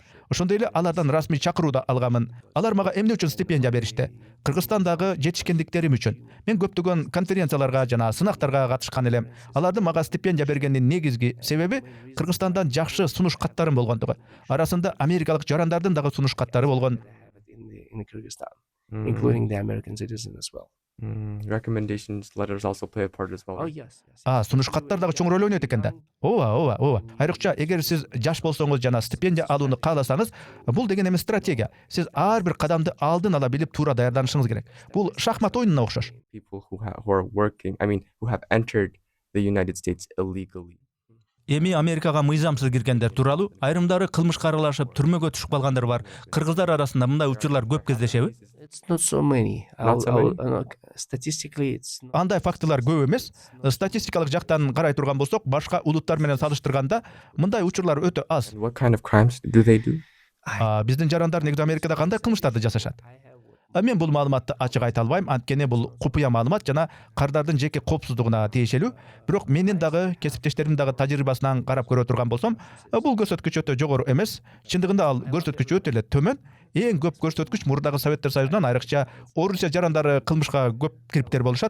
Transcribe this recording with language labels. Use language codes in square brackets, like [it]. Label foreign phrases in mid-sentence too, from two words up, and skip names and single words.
[ky] Ошондой эле алардан расмий чакыруу да алгамын. Алар мага эмне үчүн стипендия беришти? Кыргызстандагы жетишкендиктерим үчүн. Мен көптөгөн конференцияларга жана сынактарга катышкан элем. Алардын мага стипендия бергенин негизги себеби Кыргызстандан жакшы сунуш каттарым болгондугу. Арасында америкалык жарандардын дагы сунуш каттары болгон. [en] In Kyrgyzstan, including the American citizen as well. Recommendations letters also play a part as well. Oh yes. [ky] Сунуш каттар дагы чоң роль ойнойт экен да. Ооба. Айрыкча эгер сиз жаш болсоңуз жана стипендия алууну кааласаңыз, бул деген эми стратегия. Сиз ар бир кадамды алдын ала билип туура даярданышыңыз керек. Бул шахмат oyununa окшош. [en] People who are working, who have entered the United States illegally. [ky] Эми Америкага мыйзамсыз киргендер тууралуу айрымдары кылмышка аралашып түрмөгө түшүп калгандар бар. Кыргыздар арасында мындай учурлар көп кездешеби? [en] It's not so many. Not so many? Statistically, it's not. [ky] Андай фактылар көп эмес. Статистикалык жактан карай турган болсок, башка улуттар менен салыштырганда мындай учурлар өтө аз. [en] What kind of crimes do they do? [ky] Биздин жарандар негизи Америкада кандай кылмыштарды жасашат? Мен бул маалыматты ачык айта албайм, анткени бул купуя маалымат жана кардардын жеке коопсуздугуна тиешелүү. Бирок менин дагы кесиптештеримдин дагы тажрыйбасынан карап көрө турган болсом, бул көрсөткүч өтө жогору эмес. Чындыгында ал көрсөткүч өтө эле төмөн. Эң көп көрсөткүч мурдагы Советтер Союзунан, айрыкча Орусия жарандары кылмышка көп кириптер болушат.